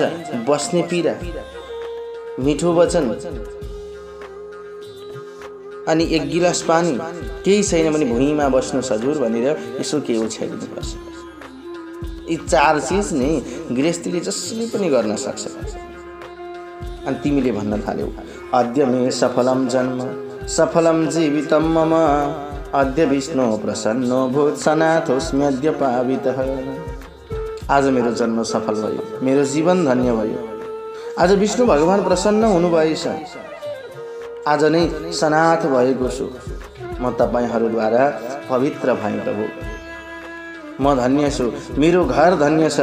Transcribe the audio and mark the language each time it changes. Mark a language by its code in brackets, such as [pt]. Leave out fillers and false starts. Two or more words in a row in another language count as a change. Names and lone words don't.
[ne] बस्ने पीडा, मिठो वचन अनि 1 गिलास पानी, केही छैन भने भुइँमा बस्नु सजुर भनेर यसो के ओछ्याइदिनुपर्छ। यी 4 चिज नै गृहस्थीले जसले पनि गर्न सक्छ। अनि तिमीले भन्न थाल्यौ, [sa] अद्य मे सफलम जन्म सफलम जीवितम मम, अद्य विष्णु प्रसन्नो भूत सनाथोस्म्यद्य पावितः। [ne] आज मेरो जन्म सफल भयो, मेरो जीवन धन्य भयो। आज विष्णु भगवान प्रसन्न हुनुभएछ। आज नै सनाथ भएको छु। म तपाईहरूद्वारा पवित्र भएँ प्रभु। म धन्य छु, मेरो घर धन्य छ।